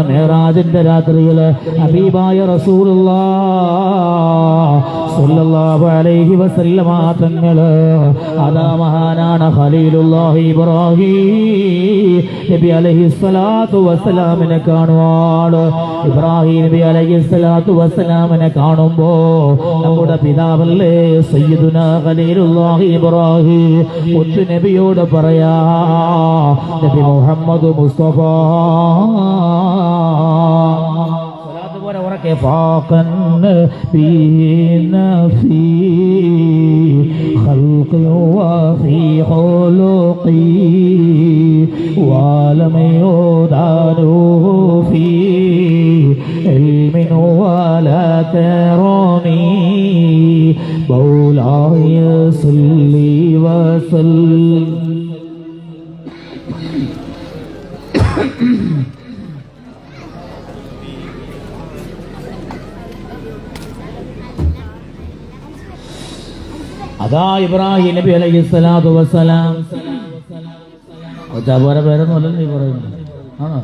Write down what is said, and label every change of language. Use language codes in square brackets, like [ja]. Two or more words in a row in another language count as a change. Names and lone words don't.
[ml] മേറാജിന്റെ രാത്രിയിൽ ഹബീബായ റസൂലുള്ളാഹ് [ar] صلى الله عليه وسلم [ml] തങ്ങള് അതാ മഹാനാണ് ഖലീലുല്ലാഹി ഇബ്രാഹീം നബി [ar] عليه الصلاة والسلام [ml] കാണുവാൻ. ഇബ്രാഹിം നബി [ar] عليه الصلاة والسلام [ml] കാണുമ്പോ നമ്മുടെ പിതാവല്ലേ [ar] سيدنا خليل الله [ml] ഇബ്രാഹീം മുത്തു നബിയോട് പറയാ, നബി മുഹമ്മദ് മുസ്തഫ [ar] فاقا فينا في خلق وفي خلقي ولم يدانه في علم ولا كرمي مولاي صل وسلم. [ml] അതാ ഇബ്രാഹിം നബി [ar] عليه الصلاة والسلام. [ml] പേരൊന്നുമല്ല നീ പറയുന്നത്, ആണോ?